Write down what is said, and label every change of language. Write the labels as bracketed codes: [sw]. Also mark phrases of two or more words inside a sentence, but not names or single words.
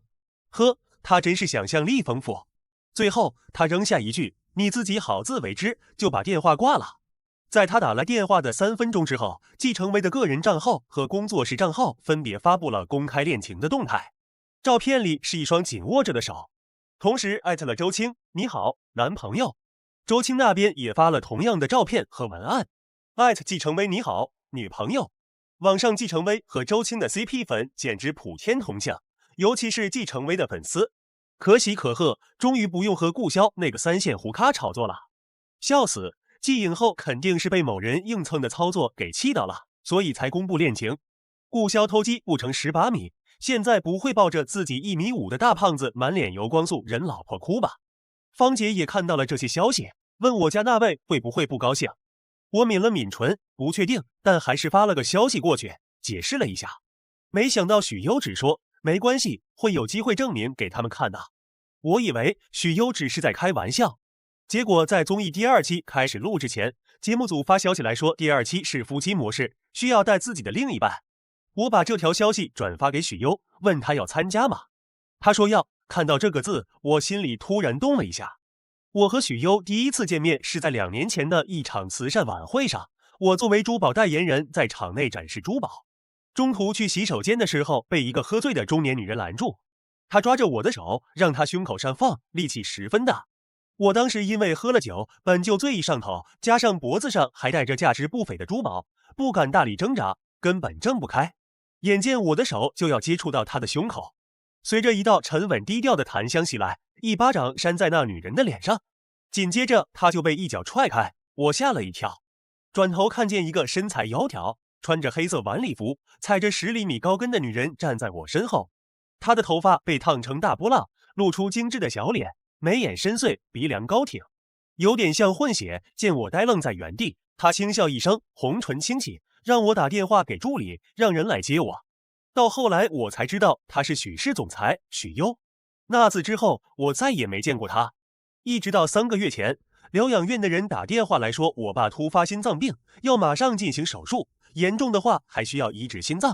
[zh] 呵，他真是想象力豐富。最後他扔下一句：你自己好自為之，就把電話掛了。在他打來電話的3分鐘之後，季承威的個人賬號和工作室賬號分別發布了公開戀情的動態，照片裡是一雙緊握着的手，同時艾特了周青，你好，男朋友。周青那邊也發了同樣的照片和文案，艾特季承威，你好，女朋友。網上季承威和周青的 CP 粉簡直普天同慶，尤其是季承威的粉絲，可喜可賀，終於不用和顧潇那個3線胡咖炒作了。笑死！季影后肯定是被某人硬蹭的操作給氣到了，所以才公布戀情。顧潇偷雞不成18米，現在不會抱着自己1.5米的大胖子滿臉油光素忍老婆哭吧？芳姐也看到了這些消息，問我家那位會不會不高興。我抿了抿唇，不確定，但還是發了個消息過去，解釋了一下。沒想到許優只說沒關係，會有機會證明給他們看的。我以為許優只是在開玩笑。結果在綜藝第2期開始錄之前，節目組發消息來說第2期是夫妻模式，需要帶自己的另一半。我把這條消息轉發給許優，問他要參加嗎？他說要。看到這個字，我心裡突然動了一下。我和許優第一次見面是在2年前的一場慈善晚會上，我作為珠寶代言人在場內展示珠寶，中途去洗手間的時候被一個喝醉的中年女人攔住，她抓着我的手讓她胸口上放，力氣十分大。我當時因為喝了酒，本就醉意上頭，加上脖子上還戴着價值不菲的珠寶，不敢大力掙扎，根本掙不開。眼見我的手就要接觸到她的胸口，隨着一道沉穩低調的檀香襲來，一巴掌扇在那女人的臉上，緊接着她就被一腳踹開，我嚇了一跳，轉頭看見一個身材窈窕、穿着黑色晚禮服、踩着10厘米高跟的女人站在我身後，她的頭髮被燙成大波浪，露出精緻的小臉，眉眼深邃，鼻梁高挺，有點像混血。見我呆愣在原地，她輕笑一聲，紅唇輕啟，讓我打電話給助理，讓人來接我。到後來我才知道他是許氏總裁許優。那次之後我再也沒見過他，一直到3個月前，療養院的人打電話來說我爸突發心臟病，要馬上進行手術，嚴重的話還需要移植心臟。